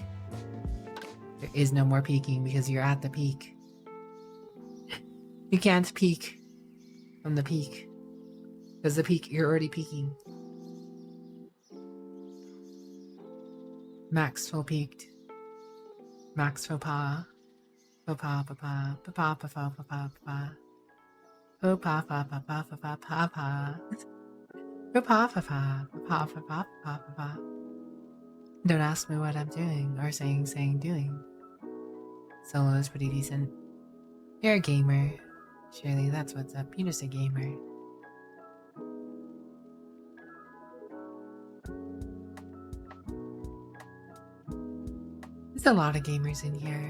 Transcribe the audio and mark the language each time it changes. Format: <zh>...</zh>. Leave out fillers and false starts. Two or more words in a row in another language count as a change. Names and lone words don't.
<en>There is no more peeking because you're at the peak. You can't peek from the peak. Because the peak, you're already peaking. Max full peaked. Max faux pas. Faux pas, papa, papa, papa, papa, papa. Faux pas, papa, papa, papa, papa. Faux pas, papa, papa, papa, papa, papa. Don't ask me what I'm doing, or saying, doing. Solo is pretty decent. You're a gamer. Surely that's what's up. You're just a gamer. There's a lot of gamers in here.</en>